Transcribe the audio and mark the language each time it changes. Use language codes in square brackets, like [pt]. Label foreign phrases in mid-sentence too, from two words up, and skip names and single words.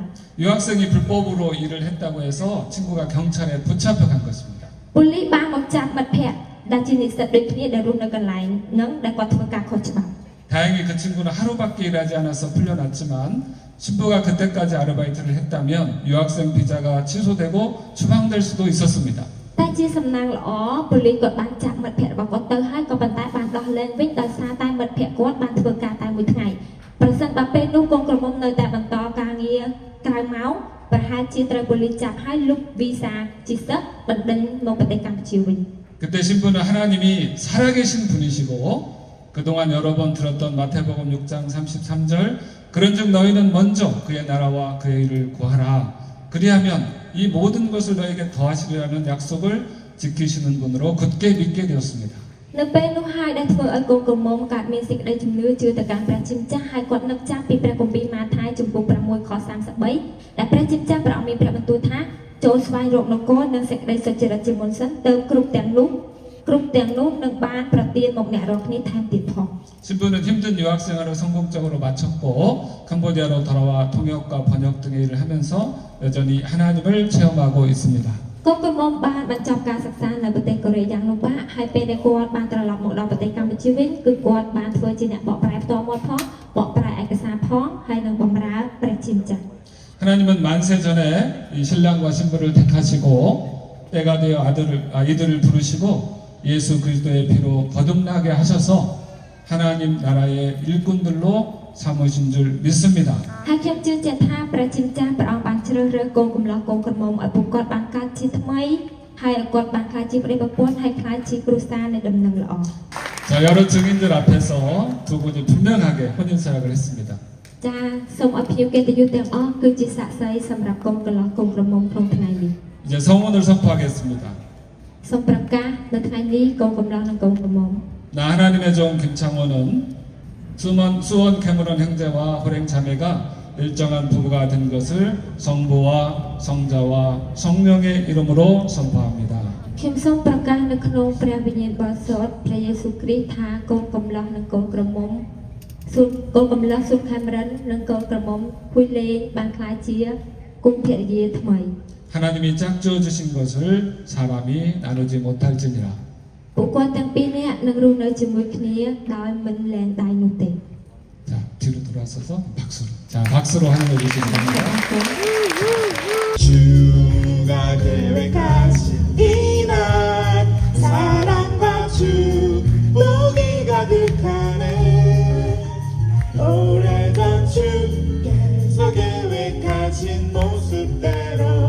[ko] 유학생이 불법으로 일을 했다고 해서 친구가 경찰에 붙잡혀간 것입니다. [km] ប៉ូលីសបានមកចាប់មិត្តភ័ក្តិដែលជានិស្សិតដូចគ្នាដែលរស់នៅកន្លែងហ្នឹងដែលគាត់ធ្វើការខុសច្បាប់ [ko] 다행히 그 친구는 하루밖에 일하지 않아서 풀려났지만 신부가 그때까지 아르바이트를 했다면 유학생 비자가 취소되고 추방될 수도 있었습니다. [km] តែជាសំណាងល្អប៉ូលីសគាត់បានចាប់មិត្តភ័ក្តិរបស់គាត់ទៅហើយក៏ប៉ុន្តែបានដោះលែងវិញដោយសារតែមិត្តភ័ក្តិគាត់បានធ្វើការតែមួយថ្ងៃប្រសិនបើពេលនោះកូនក្រមុំនៅតែបន្តការងារក្រៅម៉ោងប្រហែលជាត្រូវប៉ូលីសចាប់ហើយលុបវីសាជាសិស្សបណ្ដឹងមកប្រទេសកម្ពុជាវិញ [ko] 그때 신부는 하나님이 살아계신 분이시고 그동안 여러 번 들었던 마태복음 6장 33절 그런즉 너희는 먼저 그의 나라와 그의 일을 구하라 그리하면 이 모든 것을 너에게 더하시리라는 약속을 지키시는 분으로 굳게 믿게 되었습니다. [km] នៅពេលនោះហើយដែលធ្វើឲ្យកូនក្រមុំកើតមានសេចក្តីជំនឿជឿទៅកាន់ព្រះជាម្ចាស់ហើយគាត់នឹកចាំពីព្រះគម្ពីរម៉ាថាយចំពុក6ខ33ដែលព្រះជាម្ចាស់ព្រះអង្គមានព្រះបន្ទូលថាចូលស្វែងរកនគរនិងសេចក្តីសុចរិតជាមុនសិនទៅគ្រប់ទាំងនោះនឹងបានប្រទានមកអ្នករាល់គ្នាថែមទៀតផង [ko] 신부는 힘든 유학생활을 성공적으로 마쳤고 캄보디아로 돌아와 통역과 번역 등의 일을 하면서 여전히 하나님을 체험하고 있습니다. [km] កូនក្រមុំបានបញ្ចប់ការសិក្សានៅប្រទេសកូរ៉េយ៉ាងលំបាកហើយពេលដែលគាត់បានត្រឡប់មកដល់ប្រទេសកម្ពុជាវិញគឺគាត់បានធ្វើជាអ្នកបកប្រែផ្ទាល់មាត់ផងបកប្រែឯកសារផងហើយនឹងបម្រើព្រះជាម្ចាស់ [ko] 하나님은 만세 전에 이 신랑과 신부를 택하시고 때가 되어 아이들을 부르시고 예수 그리스도의 피로 거듭나게 하셔서 하나님 나라의 일꾼들로 삼으신 줄 믿습니다. [km] ហើយខ្ញុំជឿជាក់ថាព្រះជាម្ចាស់ព្រះអង្គបានជ្រើសរើសកូនកំឡោះកូនក្រមុំឲ្យពួកគាត់បានកើតជាថ្មីហើយឲ្យគាត់បានក្លាយជាប្តីប្រពន្ធហើយក្លាយជាគ្រួសារនៃដំណឹងល្អ [ko] 자, 여러 증인들 앞에서 두 분이 분명하게 혼인 서약을 했습니다. [km] ចាសូមឲ្យភ្ញៀវកិត្តិយសទាំងអស់គឺជាសាក្សីសម្រាប់កូនកន្លោះកូនក្រមុំក្នុងថ្ងៃនេះ [ko] 이제 성혼을 선포하겠습니다. [km] សូមប្រកាសនៅថ្ងៃនេះកូនកំឡោះនិងកូនក្រមុំ [ko] 나 하나님의 종 김창호는 수원 캐머런 형제와 호랭 자매가 일정한 부부가 된 것을 성부와 성자와 성령의 이름으로 선포합니다. [km] ខ្ញុំសូមប្រកាសនៅក្នុងព្រះវិញ្ញាណបរិសុទ្ធព្រះយេស៊ូវគ្រីស្ទថាកូនកំឡោះនិងកូនក្រមុំកូនកំឡោះស៊ុនខេមរិននិងកូនក្រមុំភួយលេងបានក្លាយជាគុំភរិយាថ្មី [ko] 하나님이 짝지어 주신 것을 사람이 나누지 못할지니라. [km] ពួកគាត់ទាំងពីរនាក់នឹងរស់នៅជាមួយគ្នាដោយមិនលែងដៃនោះទេ [ko] 자, 뒤로 돌아서서 박수로. 자, 박수로 환영해 주시기 바랍니다. 주가 계획하신 이날 사랑과 축복이 가득하네 오래전 주께서 계획하신 모습대로